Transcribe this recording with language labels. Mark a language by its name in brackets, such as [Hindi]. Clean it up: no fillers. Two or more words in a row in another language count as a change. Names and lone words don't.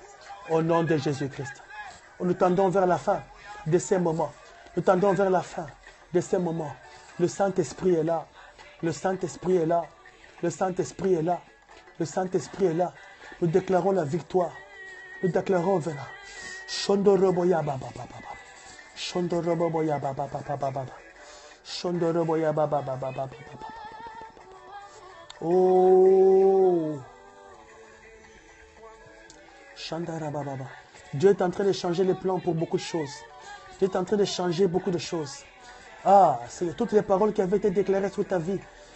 [French] Au nom de Jésus-Christ. Nous tendons vers la fin de ces moments. Nous tendons vers la fin de ces moments. Le Saint-Esprit est là. Le Saint-Esprit est là. Le Saint-Esprit est là. Le Saint-Esprit est là. Nous déclarons la victoire. Nous déclarons vers là. Shondoroboya baba baba. Shondoroboya baba baba baba. Shondoroboya baba baba baba. Oh. Dieu est en train de changer les plans pour beaucoup de choses. Dieu est en train de changer beaucoup de choses. Ah, c'est toutes les paroles qui avaient été déclarées sur ta vie.